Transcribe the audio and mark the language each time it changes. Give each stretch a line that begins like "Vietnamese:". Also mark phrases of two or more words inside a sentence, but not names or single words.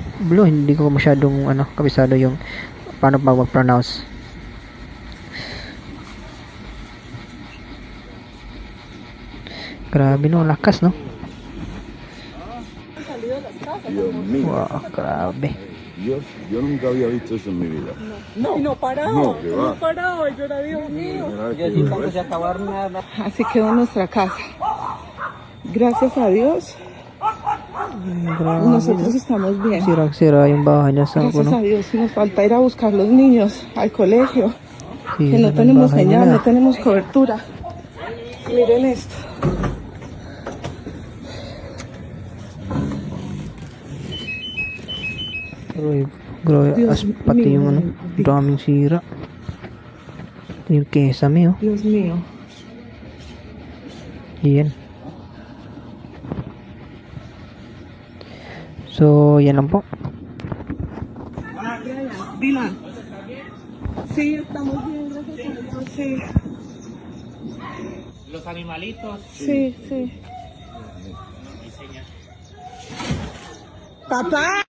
Filipino: Hindi ko masyadong kabisado yung paano pa mag-pronounce. Grabe, no, lakas, no? Wow, grabe.
Spanish: Dios, yo nunca había visto eso en mi vida. No, y no parado, No, que va. no parado, yo era Dios mío. Mira, Así quedó nuestra casa. Gracias a Dios,
Filipino: Grabe,
Spanish: nosotros
Filipino: no?
Spanish: estamos bien.
Filipino: Sira yung bahay niya sa
Spanish: Gracias a Dios, nos falta ir a buscar los niños al colegio, que no
Filipino: ng
Spanish: tenemos
Filipino: bahay
Spanish: señal,
Filipino: nila.
Spanish: no tenemos cobertura. Miren esto.
Filipino: Grabe,
Spanish: Dios
Filipino: pati
Spanish: mío,
Filipino: yung daming sira. Yung kesame, oh.
Spanish: Dios mío.
Filipino: Yan. So, yan lang po. Dylan.
Spanish: Sí, estamos bien, gracias a Dios, sí. Los animalitos. Sí, sí. Papá.